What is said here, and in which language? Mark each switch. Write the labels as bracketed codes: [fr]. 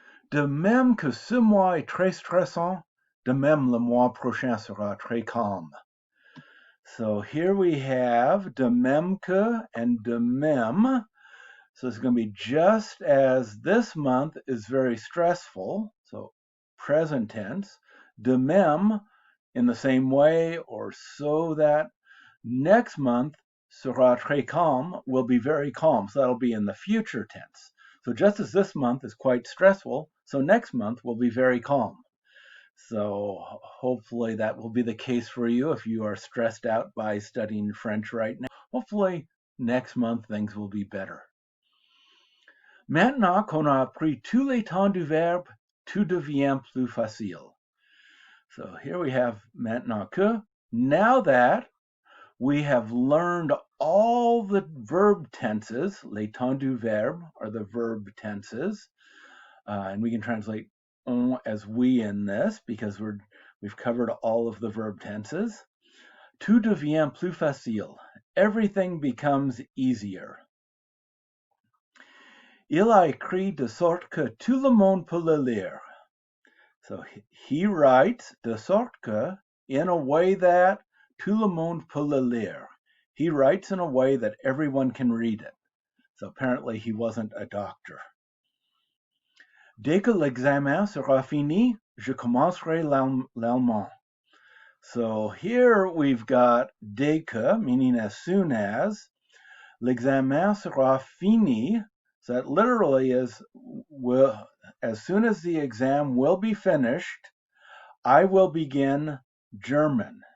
[fr] De même que ce mois est très stressant, de même le mois prochain sera très calme. [en] So here we have de même que and de même. So it's going to be just as this month is very stressful, so present tense, de même in the same way or so that next month [fr] sera très calme [en] will be very calm. So that'll be in the future tense. So just as this month is quite stressful, so next month will be very calm. So hopefully that will be the case for you if you are stressed out by studying French right now. Hopefully next month things will be better. [fr] Maintenant qu'on a appris tous les temps du verbe, tout devient plus facile. [en] So here we have maintenant que. Now that we have learned all the verb tenses, [fr] les temps du verbe [en] are the verb tenses, and we can translate on as we in this because we've covered all of the verb tenses. [fr] Tout devient plus facile. [en] Everything becomes easier. [fr] Il a écrit de sorte que tout le monde peut le lire. [en] So he writes de sorte que in a way that [fr] tout le monde peut le lire. [en] He writes in a way that everyone can read it. So apparently he wasn't a doctor. [fr] Dès que l'examen sera fini, je commencerai l'allemand. [en] So here we've got dès que, meaning as soon as. [fr] L'examen sera fini. [en] So that literally is, as soon as the exam will be finished, I will begin German.